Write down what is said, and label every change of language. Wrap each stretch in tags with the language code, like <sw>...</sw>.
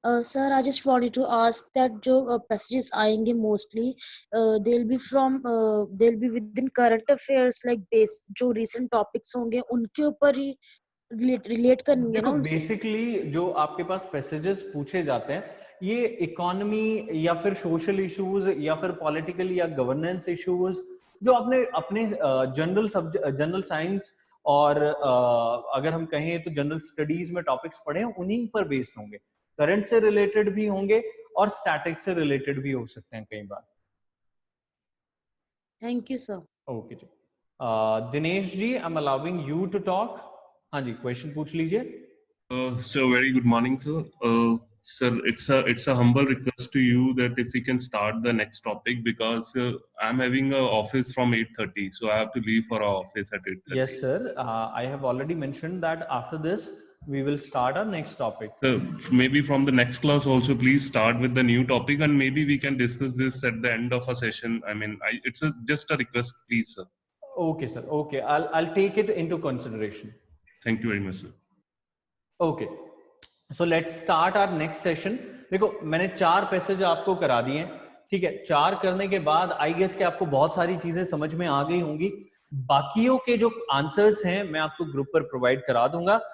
<en>Sir, I just wanted to ask that जो passages आएंगे mostly they'll be within current affairs like base</en> <hi>जो recent topics होंगे उनके ऊपर ही relate करेंगे ना देखो उनसे। बेसिकली जो आपके पास पैसेजेस पूछे जाते हैं, ये इकोनॉमी या फिर सोशल इश्यूज या फिर पॉलिटिकल या गवर्नेंस इश्यूज, जो आपने अपने जनरल साइंस और अगर हम कहें तो जनरल स्टडीज में टॉपिक्स पढ़े हैं, उन्हीं पर बेस्ड होंगे। करंट से रिलेटेड भी होंगे और स्टैटिक से रिलेटेड भी हो सकते हैं कई बार। Thank you sir. Okay ji. Dinesh ji,</hi> <en>I am allowing you to talk.</en> <hi>हाँ जी, क्वेश्चन पूछ लीजिए।</hi> <en>Sir, very good morning, sir. Sir, it's a humble request to you that if we can start the next topic because I'm having a office from 8:30, so I have to leave for our office at 8:30. Yes, sir. I have already mentioned that after this we will start our next topic. So maybe from the next class also, please start with the new topic, and maybe we can discuss this at the end of a session. I mean, it's just a request, please, sir. Okay, sir. Okay, I'll take it into consideration. Thank you very much, sir. Okay, so let's start our next session.</en> <hi>देखो मैंने 4 passage आपको करा दिए हैं, ठीक है, 4 करने के बाद आई गेस कि आपको बहुत सारी चीजें समझ में आ गई होंगी। बाकियों के जो आंसर्स हैं मैं आपको ग्रुप पर प्रोवाइड करा दूंगा।</hi>